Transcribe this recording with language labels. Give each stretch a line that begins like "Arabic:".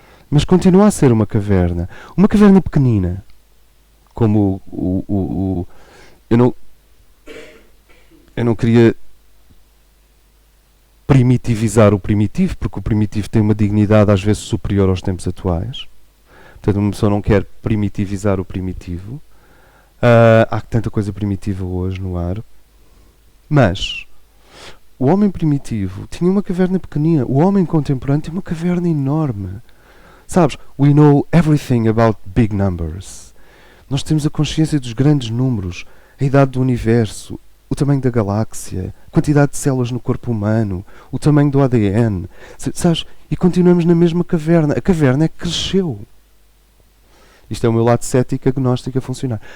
Portuguese: Mas continua a ser uma caverna. Uma caverna pequenina. Como eu não queria primitivizar o primitivo, porque o primitivo tem uma dignidade às vezes superior aos tempos atuais. Portanto, uma pessoa não quer primitivizar o primitivo. Há tanta coisa primitiva hoje no ar. Mas o homem primitivo tinha uma caverna pequenina. O homem contemporâneo tem uma caverna enorme. Sabes?
English: We know everything about big numbers.
Portuguese: Nós temos a consciência dos grandes números, a idade do universo, o tamanho da galáxia, a quantidade de células no corpo humano, o tamanho do ADN. Sabes? E continuamos na mesma caverna. A caverna é que cresceu. Isto é o meu lado cético agnóstico a funcionar.